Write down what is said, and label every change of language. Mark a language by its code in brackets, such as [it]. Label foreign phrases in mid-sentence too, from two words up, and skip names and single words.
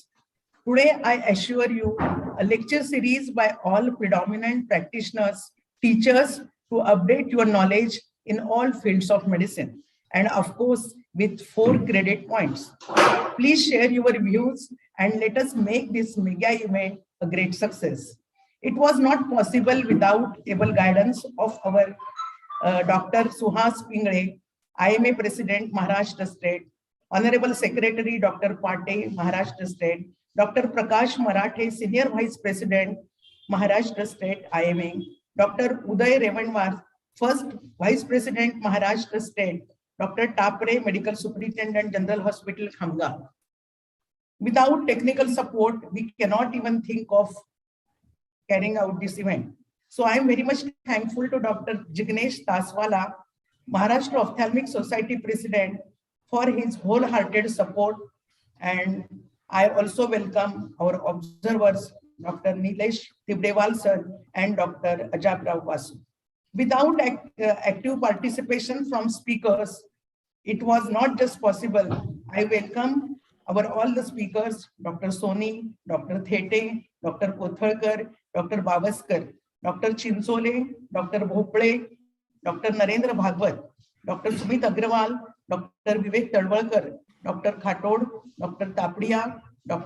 [en] Today, I assure you a lecture series by all predominant practitioners, teachers to update your knowledge in all fields of medicine. And of course, with 4 credit points. Please share your views and let us make this mega event a great success. It was not possible without able guidance of our Dr. Suhas Pingle, IMA President, Maharashtra State, Honorable Secretary Dr. Pate, Maharashtra State, Dr. Prakash Marathe, Senior Vice President, Maharashtra State, IMA, Dr. Uday Revanwar, First Vice President, Maharashtra State, Dr. Tapre, Medical Superintendent, General Hospital, KHAMGAON. Without technical support, we cannot even think of carrying out this event. So I am very much thankful to Dr. Jignesh Taswala, Maharashtra Ophthalmic Society President, for his wholehearted support. And I also welcome our observers, Dr. Nilesh Tibdewal sir and Dr. Ajab Rao Vasu. Without active participation from speakers, it was not just possible. I welcome all the speakers, Dr. Soni, Dr. Thete, Dr. Kothalkar, Dr. Bavaskar, Dr. Chinsole, Dr. Bhople, Dr. Narendra Bhagwat, Dr. Sumit Agrawal, Dr. Vivek Tadwalkar, Dr. Khatod, Dr. Tapadia, Dr.